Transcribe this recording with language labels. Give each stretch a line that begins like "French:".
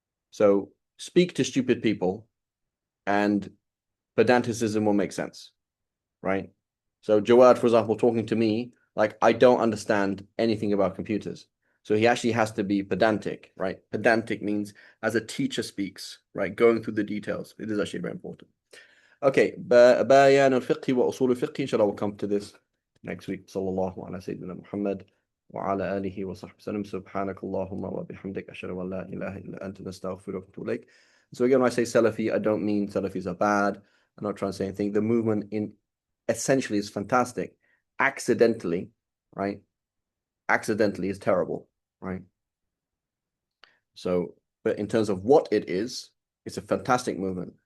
English: So speak to stupid people and pedanticism will make sense, right? So Jawad, for example, talking to me, like I don't understand anything about computers. So he actually has to be pedantic, right? Pedantic means as a teacher speaks, right? Going through the details. It is actually very important.
Arabic: Okay, بيان الفقه وأصول الفقه.
English: Inshallah, we'll come to this next week.
Arabic: صلى الله على سيدنا محمد وعلى آله وصحبه وسلم. سبحانك اللهم وبحمدك أشهد أن لا إله إلا أنت نستغفرك ونتوب إليك.
English: So again, when I say Salafi, I don't mean Salafis are bad. I'm not trying to say anything. The movement in essentially is fantastic. Accidentally, right? Accidentally is terrible, right? So, but in terms of what it is, it's a fantastic movement.